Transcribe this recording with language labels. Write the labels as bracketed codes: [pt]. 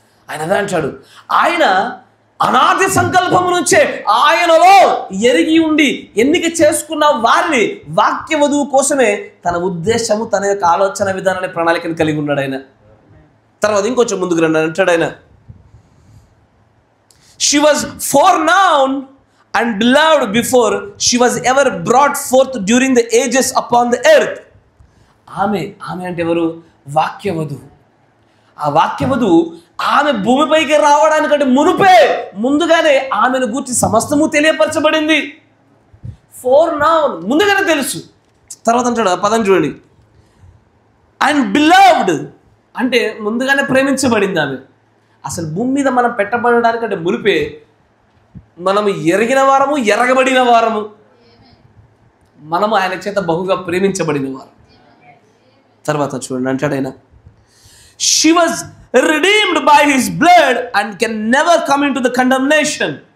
[te] ఆయన అదే అంటాడు. ఆయన అనాది సంకల్పము నుంచే ఆయనలో ఎరిగి ఉండి ఎన్నిక చేసుకున్న వారిని వాక్య వధువు కోసమే తన ఉద్దేశము, తన యొక్క ఆలోచన విధానాన్ని, ప్రణాళికను కలిగి ఉన్నాడు ఆయన. తర్వాత ఇంకొంచెం ముందుకు రండి అంటాడు ఆయన. [en] She was foreknown and beloved before she was ever brought forth during the ages upon the earth. [te] ఆమె అంటే ఎవరు? వాక్య వధువు. ఆ వాక్య వధువు ఆమె భూమిపైకి రావడానికంటే ముందుగానే ఆమెను గూర్చి సమస్తము తెలియపరచబడింది. ఫోర్నౌన్, ముందుగానే తెలుసు. తర్వాత అంటాడు, పదం చూడండి, [en] and beloved [te] అంటే ముందుగానే ప్రేమించబడింది ఆమె. అసలు భూమి మీద మనం పెట్టబడడానికంటే మునిపే మనము ఎరిగిన వారము, ఎరగబడిన వారము, మనము ఆయన చేత బహుగా ప్రేమించబడిన వారు. తర్వాత చూడండి అంటాడు ఆయన, [en] she was redeemed by his blood and can never come into the condemnation.